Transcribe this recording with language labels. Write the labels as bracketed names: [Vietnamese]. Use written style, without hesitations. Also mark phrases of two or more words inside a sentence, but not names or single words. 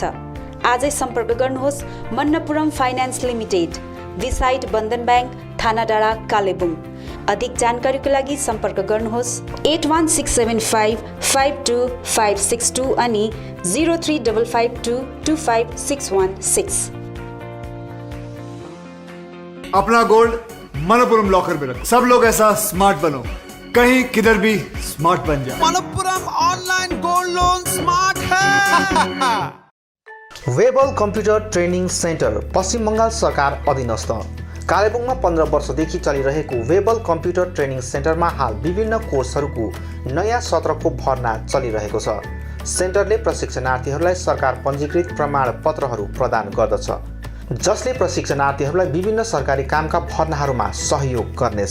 [Nepali] आजै सम्पर्क गर्नुहोस् मन्नपुरम फाइनान्स लिमिटेड, बिसाइड बन्धन ब्याङ्क, थाना डाँडा, कालेबुङ। अधिक जानकारीको लागि सम्पर्क गर्नुहोस् 8167552562 अनि 0355225616। [Hindi] अपना गोल्ड मनपुरम लॉकर में रख। सब लोग ऐसा स्मार्ट बनो, कहीं किधर भी स्मार्ट बन जाए। मनपुरम ऑनलाइन गोल्ड लोन स्मार्ट है। [Nepali] वेबल कम्प्युटर ट्रेनिङ सेन्टर पश्चिम बङ्गाल सरकार अधीनस्थ कालेबुङमा 15 वर्षदेखि चलिरहेको वेबल कम्प्युटर ट्रेनिङ सेन्टरमा हाल विभिन्न कोर्सहरूको नयाँ सत्रको भर्ना चलिरहेको छ। सेन्टरले प्रशिक्षणार्थीहरूलाई सरकार पञ्जीकृत प्रमाणपत्रहरू प्रदान गर्दछ, जसले प्रशिक्षणार्थीहरूलाई विभिन्न सरकारी कामका भर्नाहरूमा सहयोग गर्नेछ।